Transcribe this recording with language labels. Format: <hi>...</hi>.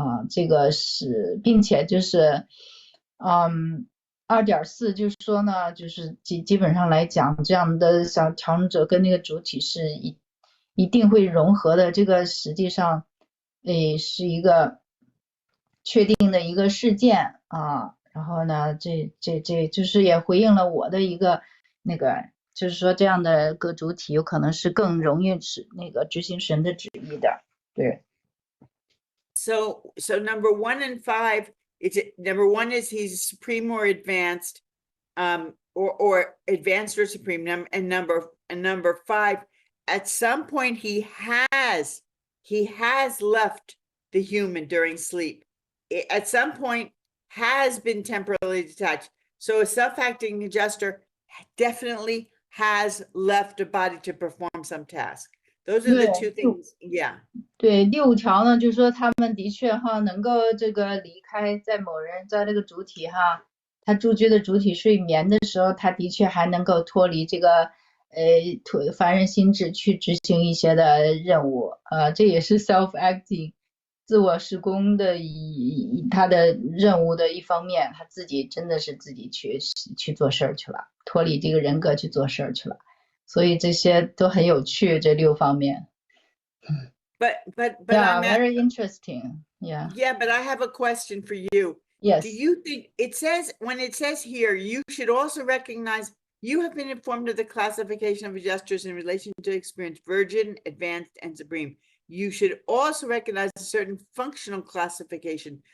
<zh>这个是，并且就是2.4就是说呢，就是基本上来讲，这样的小调整者跟那个主体是一定会融合的，这个实际上是一个确定的一个事件啊。然后呢，这就是也回应了我的一个那个，就是说这样的个主体有可能是更容易那个执行神的旨意的。对。</zh> <en>So number 1 and 5, number 1 is he's supreme or advanced, or advanced or supreme. And number 5, at some point he has left the human during sleep. At some point has been temporarily detached. So a self-acting adjuster definitely has left a body to perform some task. Those are the two things. Yeah.</en> <zh>对，6条呢，就是说他们的确能够这个离开，在某人在这个主体他住居的主体睡眠的时候，他的确还能够脱离这个凡人心智去执行一些的任务。这也是 self-acting 自我施工的他的任务的一方面，他自己真的是自己去做事儿去了，脱离这个人格去做事儿去了。所以这些都很有趣，这6方面。</zh> <en>But yeah, very interesting. Yeah. Yeah, but I have a question for you. Yes. Do you think when it says here, you should also recognize you have been informed of the classification of adjusters in relation to experience, virgin, advanced, and supreme. You should also recognize a certain functional classification.</en>